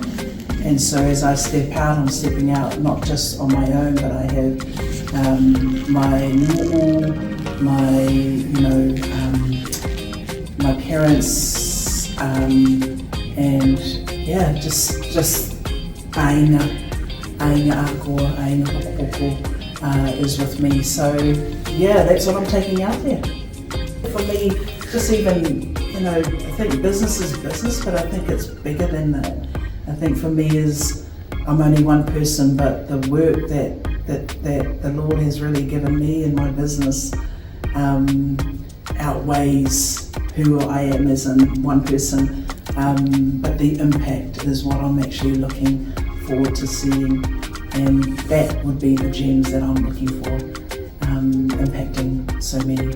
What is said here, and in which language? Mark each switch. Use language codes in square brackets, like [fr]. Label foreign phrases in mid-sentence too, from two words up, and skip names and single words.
[en] And so as I step out, I'm stepping out not just on my own, but I have my normal, my parents, and yeah, just [to] ainga akoa, ainga hokopoko [en] is with me. So yeah, that's what I'm taking out there. For me, just even, I think business is business, but I think it's bigger than that. I think for me is, I'm only one person, but the work that the Lord has really given me in my business outweighs who I am as in one person, but the impact is what I'm actually looking forward to seeing, and that would be the gems that I'm looking for, impacting so many.